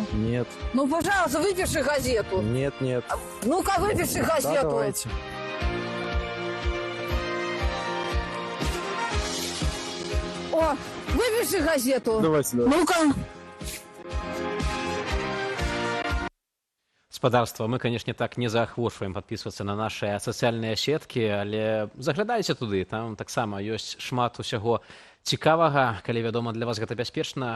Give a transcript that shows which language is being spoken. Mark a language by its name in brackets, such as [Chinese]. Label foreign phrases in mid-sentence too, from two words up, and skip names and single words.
[Russian] Нет. Ну, пожалуйста, выпиши газету. Нет. Ну-ка, выпиши газету. Да, давайте. О, выпиши газету. Давайте. Ну-ка. [Belarusian] Спадарства, мы, канешне, так не заахвочваем падпісвацца на нашыя сацыяльныя сеткі, але заглядайце туды, там таксама ёсць шмат усяго цікавага, калі, вядома, для вас гэта бяспечна.